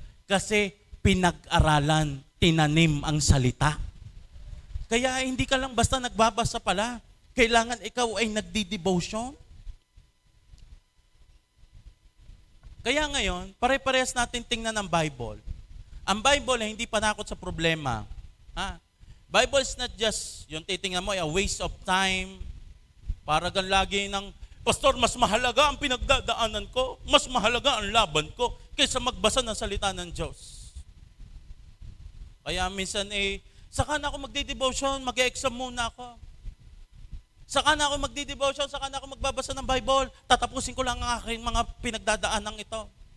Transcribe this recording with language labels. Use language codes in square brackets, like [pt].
[tl] Kasi pinag-aralan, tinanim ang salita. Kaya hindi ka lang basta nagbabasa pala. Kailangan ikaw ay nagdi-devotion. Kaya ngayon, pare-parehas natin tingnan ang Bible. Ang Bible ay hindi panakot sa problema. Ha? [en] Bible is not just, [tl] yung titingnan mo, [en] a waste of time. [tl] Para gan lagi ng, Pastor, mas mahalaga ang pinagdadaanan ko, mas mahalaga ang laban ko, kaysa magbasa ng salita ng Diyos. Kaya minsan saka na ako magde-devotion, mag-exam muna ako. Saka na ako magde-devotion, saka na ako magbabasa ng Bible, tatapusin ko lang ang aking mga pinagdadaanan ito.